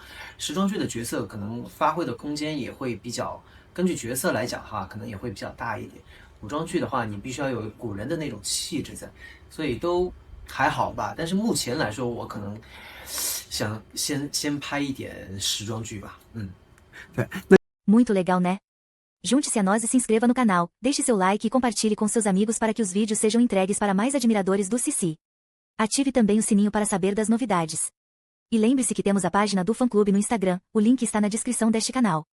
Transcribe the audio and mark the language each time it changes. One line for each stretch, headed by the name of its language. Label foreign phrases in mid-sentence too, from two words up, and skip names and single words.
Chinese: 时装剧的角色可能发挥的空间也会比较，根据角色来讲哈，可能也会比较大一点。古装剧的话，你必须要有古人的那种气质在，所以都还好吧。但是目前来说，我可能想先拍一点时装剧吧。对。
Portuguese: Muito legal, né? Junte-se a nós e se inscreva no canal, deixe seu like e compartilhe com seus amigos para que os vídeos sejam entregues para mais admiradores do Cici. Ative também o sininho para saber das novidades. E lembre-se que temos a página do fã-clube no Instagram, o link está na descrição deste canal.